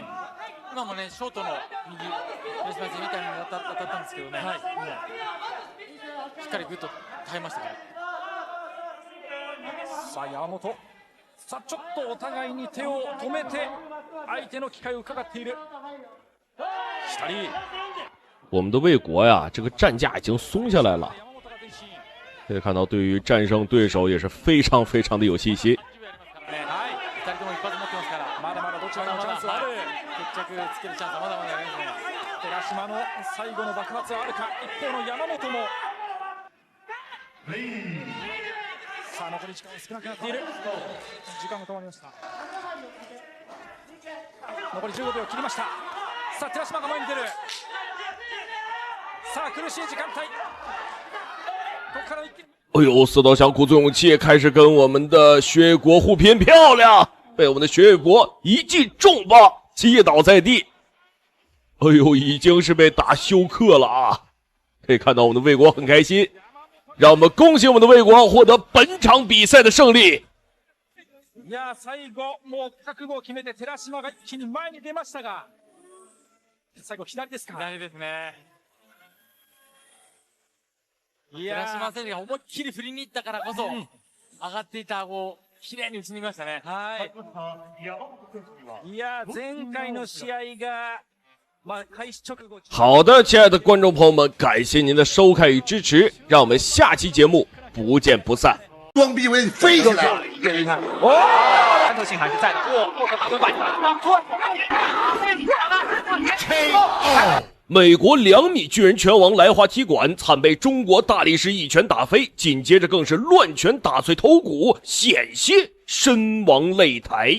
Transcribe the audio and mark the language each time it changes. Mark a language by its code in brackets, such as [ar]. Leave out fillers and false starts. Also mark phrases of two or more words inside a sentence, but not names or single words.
[ja] 今もね、ショートの右、寺島選手みたいに当たったんですけどね、はい、しっかりグッと耐えましたから。さあ山本、さあちょっとお互いに手を止めて相手の機会を伺っている。左。 [zh] 我们的魏国呀，这个战架已经松下来了。可以看到，对于战胜对手也是非常非常的有信心。 [ja] まだまだどちらにもチャンスはある。決着つけるチャンスはまだまだありますね。寺島の最後の爆発はあるか。一方の山本も。さあ残り時間少なくなっている。時間が止まりました。残り15秒切りました。さあ寺島が前に出る。さあ苦しい時間帯。ここから一気に。 [zh] 哎呦，四岛想鼓足勇气，开始跟我们的学越国互拼，漂亮！被我们的学越国一记重磅击倒在地。哎呦，已经是被打休克了啊！可以看到我们的魏国很开心，让我们恭喜我们的魏国获得本场比赛的胜利。 [ja] いや最後もう覚悟を決めて寺島が一気に前に出ましたが、最後左ですか。左ですね。寺島選手が思いっきり振りに行ったからこそ、上がっていた顎をきれいに打ち抜きましたね。はい。いや前回の試合が。 [zh] 好的，亲爱的观众朋友们，感谢您的收看与支持，让我们下期节目不见不散。装逼为飞起来了，你看，哦，战斗性还是在的。美国2米巨人拳王来华踢馆惨被中国大力士一拳打飞，紧接着更是乱拳打碎头骨，险些身亡擂台。